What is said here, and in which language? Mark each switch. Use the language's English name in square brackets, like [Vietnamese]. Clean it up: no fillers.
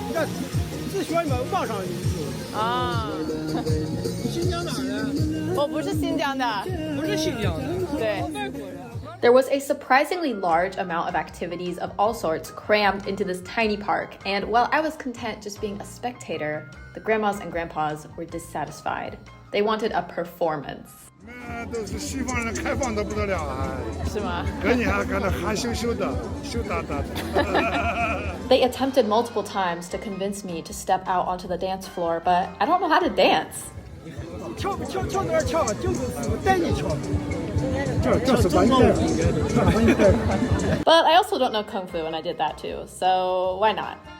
[Chinese] 那自学你们网上有。啊。新疆哪儿的？我不是新疆的。不是新疆的。对。外国人。 [English] There was a surprisingly large amount of activities of all sorts crammed into this tiny park, and while I was content just being a spectator, the grandmas and grandpas were dissatisfied. They wanted a performance. [Chinese] 都是西方人开放的不得了啊！是吗？跟你还干得害羞羞的，羞答答的。 [English] They attempted multiple times to convince me to step out onto the dance floor, but I don't know how to dance. [Chinese] 跳哪儿跳，就是带你跳。这是完全。 [English] But I also don't know Kung Fu, and I did that too, so why not?